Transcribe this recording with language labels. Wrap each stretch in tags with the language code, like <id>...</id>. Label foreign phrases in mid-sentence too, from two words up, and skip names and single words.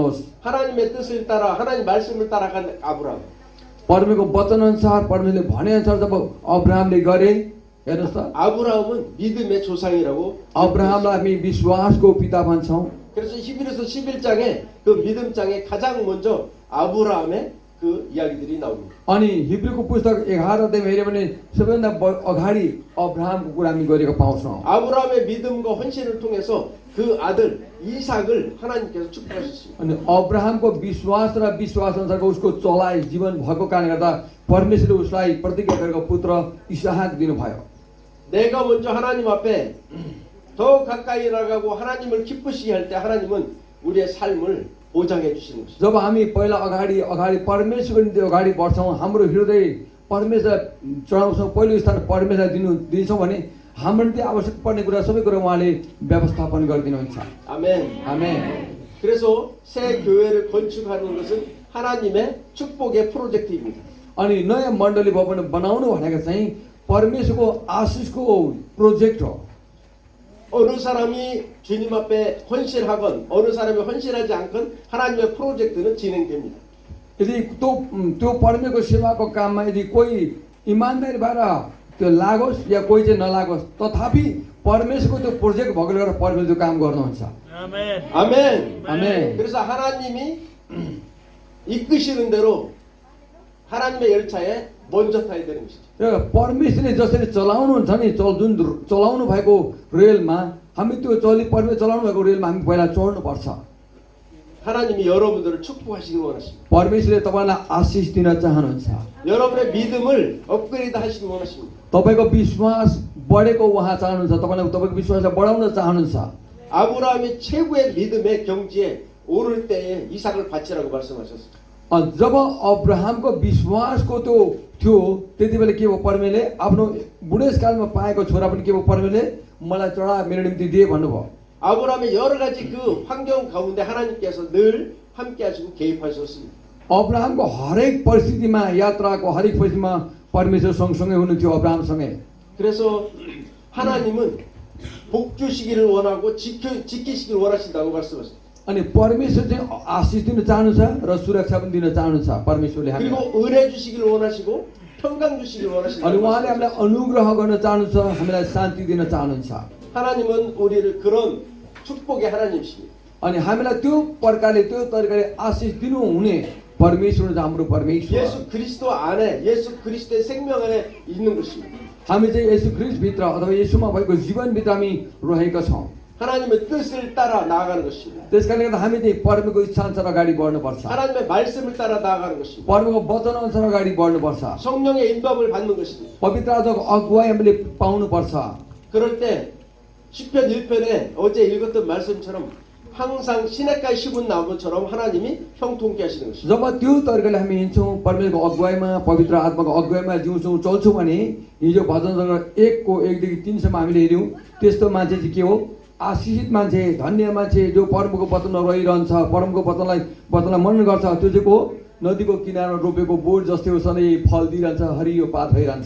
<ko>하나님의 뜻을 따라 하나님 말씀을 따라간 아브라함.</ko> <ne>परमेश्वरको वचनअनुसार परमेश्वरले भनेअनुसार जब अब्राहमले गरे हेर्नुहोस् त</ne> <ko>아브라함은 믿음의 조상이라고.</ko> <ne>अब्राहमलाई हामी विश्वासको पिता भन्छौँ</ne> <ko>그래서 히브리서 11장에 그 믿음장에 가장 먼저 아브라함의 그 이야기들이 나옵니다.</ko> <ne>अनि हिब्रूको पुस्तक 11 अध्यायमा हेऱ्यो भने सबैभन्दा अगाडि अब्राहमको कुरा हामी गरेको पाउँछौँ</ne> <ko>아브라함의 믿음과 헌신을 통해서 그 아들 이삭을 하나님께서 축복하셨습니다.</ko> <ne>अनि अब्राहमको विश्वास र विश्वास अनुसारको उसको चलाइ जीवन भएको कारणले गर्दा परमेश्वरले उसलाई प्रतिज्ञा गरेको पुत्र इसाहाक दिनुभयो</ne> <ko>내가 먼저 하나님 앞에 더 가까이 나가고 하나님을 기쁘시게 할 때 하나님은 우리의 삶을 보장해 주시는 것입니다.</ko> <ne>जब हामी पहिला अगाडि परमेश्वरको निम्ति अगाडि बढ्छौँ हाम्रो हृदय परमेश्वर चढाउँछौँ पहिलो स्थान परमेश्वरलाई दिन्छौँ भने हाम्रो निम्ति आवश्यक पर्ने कुरा सबै कुरा उहाँले व्यवस्थापन गरिदिनुहुन्छ</ne> <ko>아멘.</ko> <ne>आमेन</ne> <ko>그래서 새 교회를 건축하는 것은 하나님의 축복의 프로젝트입니다.</ko> <ne>अनि नयाँ मण्डली भवन बनाउनु भनेको चाहिँ परमेश्वरको आशिषको प्रोजेक्ट हो</ne> <ko>어느 사람이 주님 앞에 헌신하건 어느 사람이 헌신하지 않건 하나님의 프로젝트는 진행됩니다.</ko> <ne>यदि त्यो परमेश्वरको सेवाको काममा यदि कोही इमान्दारी भएर त्यो लागोस् या कोही चाहिँ नलागोस् तथापि परमेश्वरको त्यो प्रोजेक्ट भएकोले गर्दा परमेश्वर त्यो काम गर्नुहुन्छ</ne> <ko>아멘.</ko> <ne>आमेन</ne> <ko>그래서 하나님이 이끄시는 대로 하나님의 열차에 먼저 타야 되는 것이죠.</ko> <ne>र परमेश्वरले जसरी चलाउनुहुन्छ नि जुन चलाउनु भएको रेलमा हामी त्यो परमेश्वर चलाउनु भएको रेलमा हामी पहिला चढ्नुपर्छ</ne> <ko>하나님이 여러분들을 축복하시길 원하십니다.</ko> <ne>परमेश्वरले तपाईँलाई आशिष दिन चाहनुहुन्छ</ne> <ko>여러분의 믿음을 업그레이드 하시길 원하십니다.</ko> <ne>तपाईँको विश्वास बढेको उहाँ चाहनुहुन्छ तपाईँको विश्वासलाई बढाउन चाहनुहुन्छ</ne> <ko>아브라함이 최고의 믿음의 경지에 오를 때에 이삭을 바치라고 말씀하셨습니다.</ko> <ne>जब अब्राहमको विश्वासको त्यो थियो त्यति बेला के भयो परमेश्वरले आफ्नो बुढेसकालमा पाएको छोरा पनि के भयो परमेश्वरले मलाई चढा मेरो निम्ति दिए भन्नुभयो</ne> <ko>아브라함의 여러 가지 그 환경 가운데 하나님께서 늘 함께 하시고 개입하셨습니다.</ko> <ne>अब्राहमको हरेक परिस्थितिमा यात्राको हरेक परिस्थितिमा परमेश्वर सँगसँगै हुनुहुन्थ्यो अब्राहमसँगै</ne> <ko>그래서 하나님은 복 주시기를 원하고 지키시기를 원하신다고 말씀하셨습니다.</ko> <ne>अनि परमेश्वर चाहिँ आशिष दिन चाहनुहुन्छ र सुरक्षा पनि दिन चाहनुहुन्छ परमेश्वरले हामीलाई</ne> <ko>그리고 은혜 주시기를 원하시고 평강 주시기를</ko> <ne>अनि</ne> <ko>원하신다고</ko> <ne>उहाँले हामीलाई</ne> <ko>말씀하셨습니다.</ko> <ne>अनुग्रह गर्न चाहनुहुन्छ हामीलाई शान्ति दिन चाहनुहुन्छ</ne> <ko>하나님은 우리를 그런 축복의 하나님이십니다.</ko> <ne>अनि हामीलाई त्यो प्रकारले त्यो तरिकाले आशिष दिनुहुने परमेश्वर चाहिँ हाम्रो परमेश्वर</ne> <ko>예수 그리스도 안에 예수 그리스도의 생명 안에 있는 것입니다.</ko> <ne>हामी चाहिँ येशू ख्रीष्टभित्र अथवा येशूमा भएको जीवनभित्र हामी रहेका छौँ</ne> <ko>하나님의 뜻을 따라 나아가는 것입니다.</ko> <ne>त्यसकारणले गर्दा हामी चाहिँ परमेश्वरको इच्छाअनुसार अगाडि बढ्नुपर्छ</ne> <ko>하나님의 말씀을 따라 나아가는 것입니다.</ko> <ne>परमेश्वरको वचनअनुसार अगाडि बढ्नुपर्छ</ne> <ko>성령의 인도함을 받는 것입니다.</ko> <ne>पवित्र आत्माको अगुवाई हामीले पाउनुपर्छ</ne> <ko>그럴 때 시편 1편에 어제 읽었던 말씀처럼 항상 시냇가에 심은 나무처럼 하나님이 형통케 하시는 것입니다.</ko> <ne>जब त्यो तरिकाले हामी हिँड्छौँ परमेश्वरको अगुवाईमा पवित्र आत्माको अगुवाईमा जिउँछौँ चल्छौँ भने हिजो भजन 1को 1 देखि 3 सम्म हामीले हेऱ्यौँ त्यस्तो मान्छे चाहिँ के हो आशिषित मान्छे धन्य मान्छे जो परमको वचनमा रहिरहन्छ परमको वचनलाई मनन गर्छ त्यो चाहिँ को नदीको किनारमा रोपेको बोट जस्तै हो सधैँ फल दिइरहन्छ हरियो पात भइरहन्छ</ne>